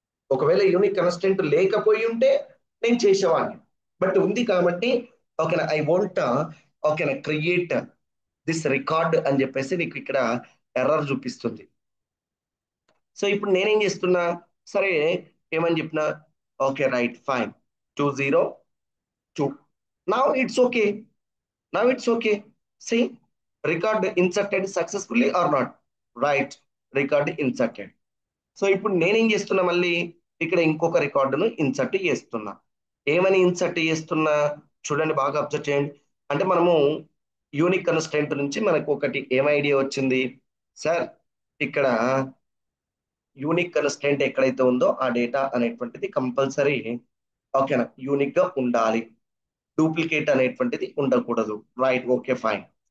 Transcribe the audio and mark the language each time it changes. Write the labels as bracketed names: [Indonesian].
[Telugu] ఒకవేళ unique constraint లేకపోయి ఉంటే నేను చేసేవాడిని, బట్ ఉంది కాబట్టి ఓకేనా, ఐ వాంట్ ఓకేనా [English] create this record [Telugu] అని చెప్పేసి నీకు ఇక్కడ ఎర్రర్ చూపిస్తుంది. సో ఇప్పుడు నేనేం చేస్తున్నా, సరే ఏమని చెప్పినా, okay right fine 202. [English] Now it's okay. See, record inserted successfully or not? Right, record inserted. [Telugu] So ఇప్పుడు నేనేం చేస్తున్నా, మళ్ళీ ఇక్కడ ఇంకొక రికార్డును ఇన్సర్ట్ చేస్తున్నా. ఏమని ఇన్సర్ట్ చేస్తున్నా చూడండి, బాగా అబ్జర్వ్ చేయండి. అంటే మనము యూనిక్ కన్స్ట్రైంట్ నుంచి మనకు ఒకటి ఏం ఐడియా వచ్చింది, సార్ ఇక్కడ యూనిక్ కన్స్ట్రైంట్ ఎక్కడైతే ఉందో ఆ డేటా అనేటువంటిది కంపల్సరీ ఓకేనా యూనిక్ గా ఉండాలి, డూప్లికేట్ అనేటువంటిది ఉండకూడదు. Right, okay fine.